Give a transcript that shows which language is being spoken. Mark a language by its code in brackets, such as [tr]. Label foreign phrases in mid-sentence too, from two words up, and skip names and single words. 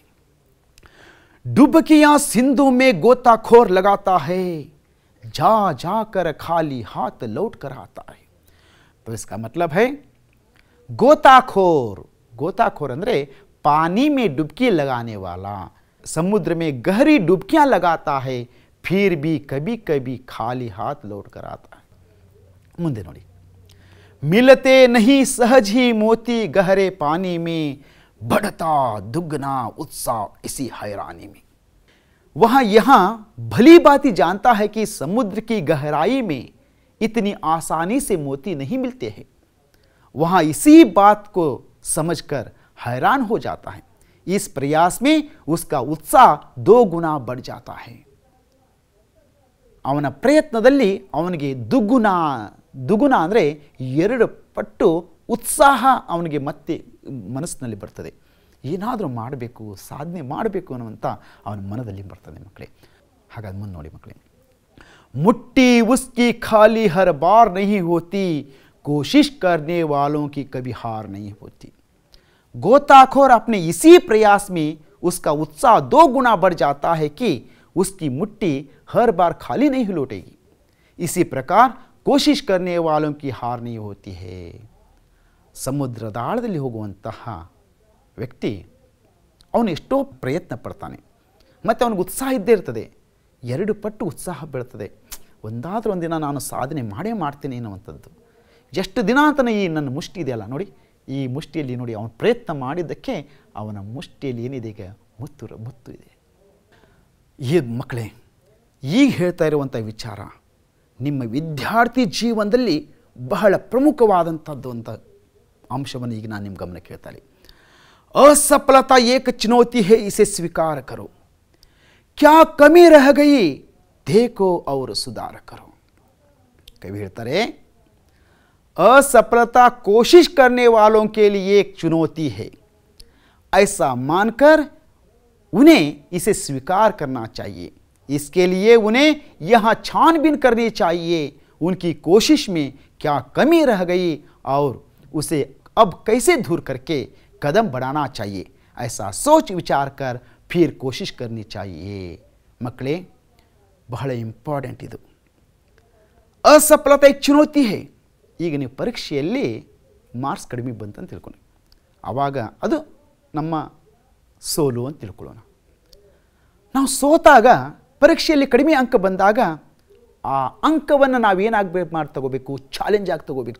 [hi] डुबकियां सिंधु में गोताखोर लगाता है, जा जाकर खाली हाथ लौट कर आता है. तो इसका मतलब है गोताखोर ಅಂದ್ರೆ पानी में डुबकी लगाने वाला समुद्र में गहरी डुबकियां लगाता है, फिर भी कभी कभी खाली हाथ लौट कर आता है। [kn] ಮುಂದೆ ನೋಡಿ, [hi] मिलते नहीं सहज ही मोती गहरे पानी में, बढ़ता दुगना उत्साह इसी हैरानी में। वह यहां भली बाती जानता है कि समुद्र की गहराई में इतनी आसानी से मोती नहीं मिलते हैं। वहां इसी बात को समझकर हैरान हो जाता है। इस प्रयास में उसका उत्साह 2 गुना बढ़ जाता है। [kn] ಅವನ ಪ್ರಯತ್ನದಲ್ಲಿ ಅವನಿಗೆ ದುಗುಣ ಅಂದರೆ 2 ಪಟ್ಟು ಉತ್ಸಾಹ ಅವನಿಗೆ ಮತ್ತೆ ಮನಸ್ಸಿನಲ್ಲಿ ಬರ್ತದೆ. ಏನಾದರೂ ಮಾಡಬೇಕು, ಸಾಧನೆ ಮಾಡಬೇಕು ಅನ್ನುವಂಥ ಅವನ ಮನದಲ್ಲಿ ಬರ್ತದೆ ಮಕ್ಕಳೇ. ಹಾಗಾಗಿ ಮುಂದೆ ನೋಡಿ ಮಕ್ಕಳೇ, [hi] मुट्ठी उसकी खाली हर बार नहीं होती, कोशिश करने वालों की कभी हार नहीं होती। गोताखोर अपने इसी प्रयास में उसका उत्साह 2 गुना बढ़ जाता है कि उसकी मुट्ठी हर बार खाली नहीं लौटेगी। इसी प्रकार कोशिश करने वालों की हार नहीं होती है। [kn] ಸಮುದ್ರದ ಆಳದಲ್ಲಿ ಹೋಗುವಂತಹ ವ್ಯಕ್ತಿ ಅವನು ಎಷ್ಟೋ ಪ್ರಯತ್ನ ಪಡ್ತಾನೆ, ಮತ್ತು ಅವನಿಗೆ ಉತ್ಸಾಹ ಇದ್ದೇ ಇರ್ತದೆ. 2 ಪಟ್ಟು ಉತ್ಸಾಹ ಬೀಳ್ತದೆ. ಒಂದಾದರೂ ಒಂದಿನ ನಾನು ಸಾಧನೆ ಮಾಡೇ ಮಾಡ್ತೀನಿ ಅನ್ನುವಂಥದ್ದು. ಎಷ್ಟು ದಿನ ಅಂತಲೇ ಈ ನನ್ನ ಮುಷ್ಟಿ ಇದೆಯಲ್ಲ ನೋಡಿ, ಈ ಮುಷ್ಟಿಯಲ್ಲಿ ನೋಡಿ ಅವನು ಪ್ರಯತ್ನ ಮಾಡಿದ್ದಕ್ಕೆ ಅವನ ಮುಷ್ಟಿಯಲ್ಲಿ ಏನಿದೆ ಈಗ ಮುತ್ತು ಇದೆ. ಈ ಮಕ್ಕಳೇ, ಈಗ ಹೇಳ್ತಾ ಇರುವಂಥ ವಿಚಾರ ನಿಮ್ಮ ವಿದ್ಯಾರ್ಥಿ ಜೀವನದಲ್ಲಿ ಬಹಳ ಪ್ರಮುಖವಾದಂಥದ್ದು ಅಂತ ಅಂಶವನ್ನು ಈಗ ನಾನು ನಿಮ್ಮ ಗಮನಕ್ಕೆ ಹೇಳ್ತಾನೆ. [hi] असफलता एक चुनौती है, इसे स्वीकार करो। क्या कमी रह गई, देखो और सुधार करो। कवि ಹೇಳ್ತಾರೆ, असफलता कोशिश करने वालों के लिए एक चुनौती है, ऐसा मानकर उन्हें इसे स्वीकार करना चाहिए। इसके लिए उन्हें यहाँ छानबीन करनी चाहिए, उनकी कोशिश में क्या कमी रह गई और उसे अब कैसे दूर करके कदम बढ़ाना चाहिए, ऐसा सोच विचार कर फिर कोशिश करनी चाहिए। [kn] मಕ್ಕಳೇ, ಬಹಳ ಇಂಪಾರ್ಟೆಂಟ್ ಇದು. [hi] असफलता एक चुनौती है. [kn] ಈಗ ನೀವು ಪರೀಕ್ಷೆಯಲ್ಲಿ ಮಾರ್ಕ್ಸ್ ಕಡಿಮೆ ಬಂತಂತ ತಿಳ್ಕೊಳ್ಳಿ, ಆವಾಗ ಅದು ನಮ್ಮ ಸೋಲು ಅಂತ ತಿಳ್ಕೊಳ್ಳೋಣ. ನಾವು ಸೋತಾಗ ಪರೀಕ್ಷೆಯಲ್ಲಿ ಕಡಿಮೆ ಅಂಕ ಬಂದಾಗ ಆ ಅಂಕವನ್ನು ನಾವೇನಾಗಬೇಕು ಮಾಡಿ ತಗೋಬೇಕು, ಚಾಲೆಂಜ್ ಆಗಿ ತಗೋಬೇಕು.